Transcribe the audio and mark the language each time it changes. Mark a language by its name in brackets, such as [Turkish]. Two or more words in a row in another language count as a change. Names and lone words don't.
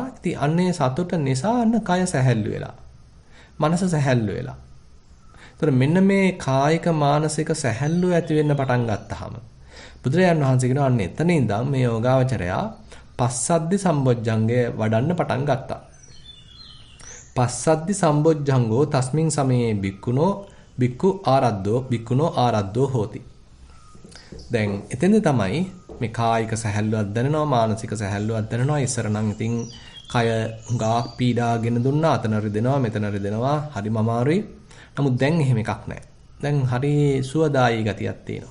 [Sinhala] ඉතින් අන්නේ සතුට නිසා අන්න කය සැහැල්ලු වෙලා, මනස සැහැල්ලු වෙලා. ඒතර මෙන්න මේ කායික මානසික සැහැල්ලුව ඇති වෙන්න පටන් ගත්තාම බුදුරජාණන් වහන්සේ කියනවා අන්න එතන ඉඳන් මේ යෝගාවචරයා පස්සද්ධි සම්බොජ්ජංගය වඩන්න පටන් ගත්තා. [Pali] පස්සද්ධි සම්බොජ්ජංගෝ තස්මින් සමයේ භික්ඛුනෝ භික්ඛු ආරද්ධෝ භික්ඛුනෝ ආරද්ධෝ හෝති. [Sinhala] දැන් එතෙන්ද තමයි මේ කායික සැහැල්ලුවක් දැනෙනවා, මානසික සැහැල්ලුවක් දැනෙනවා. ඉස්සර නම් ඉතින් කය හුඟක් පීඩාගෙන දුන්නා, අතන රිදෙනවා, මෙතන රිදෙනවා, හරිම අමාරුයි. නමුත් දැන් එහෙම එකක් නැහැ. දැන් හරි සුවදායී ගතියක් තියෙනවා.